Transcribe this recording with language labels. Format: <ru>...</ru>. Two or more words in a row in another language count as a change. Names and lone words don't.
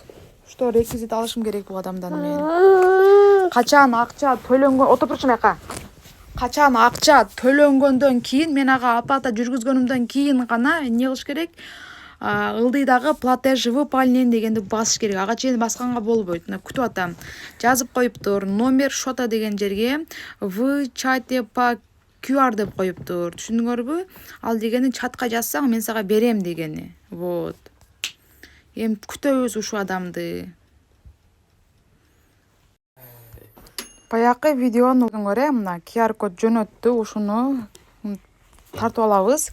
<ru>Что реквизит</ru> <ky>алышым керек бул адамдан мен. Качан акча төлөнгөн, отуруп турчу маяка. Качан акча төлөнгөндөн кийин, мен ага оплата жүргүзгөнүмдөн кийин гана эмне кылыш керек? Ылдыйдагы</ky> <ru>платеж выполнен</ru> <ky>дегенди басыш керек. Ага чейин басканга болбойт. Күтүп атам. Жазып коюптур. Номер счета деген жерге</ky> <ru>в чате по QR</ru> <ky>деп коюптур. Түшүндүңөрбү? Ал дегени чатка жазсаң мен сага берем дегени. Вот. Эми күтөбүз ушул адамды. Баякы видеону көрө, мына QR код жөнөттү, ушуну тартып алабыз.</ky>